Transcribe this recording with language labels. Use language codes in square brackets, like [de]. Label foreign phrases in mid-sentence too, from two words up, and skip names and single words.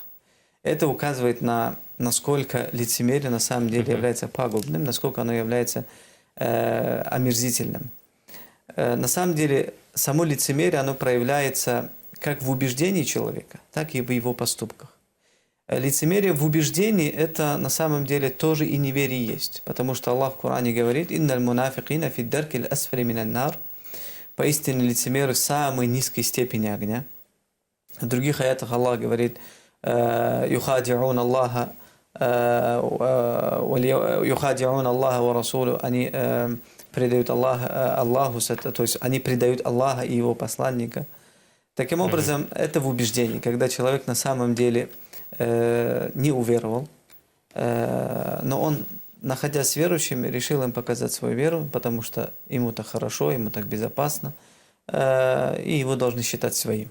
[ru] Это указывает на насколько лицемерие на самом деле является пагубным, насколько оно является омерзительным. На самом деле, само лицемерие, оно проявляется как в убеждении человека, так и в его поступках. Лицемерие в убеждении – это на самом деле тоже и неверие есть. Потому что Аллах в Коране говорит: [ar] «Инналь мунафикина фи даркиль асфали минан нар». [ru] Поистине лицемеры в самой низкой степени огня. В других аятах Аллах говорит: [ar] «Юхади'ун Аллаха ва расулу». [ru] Они предают Аллаху, то есть они предают Аллаха и Его посланника. Таким образом, это в убеждении, когда человек на самом деле не уверовал, но он, находясь с верующими, решил им показать свою веру, потому что ему так хорошо, ему так безопасно, и его должны считать своим.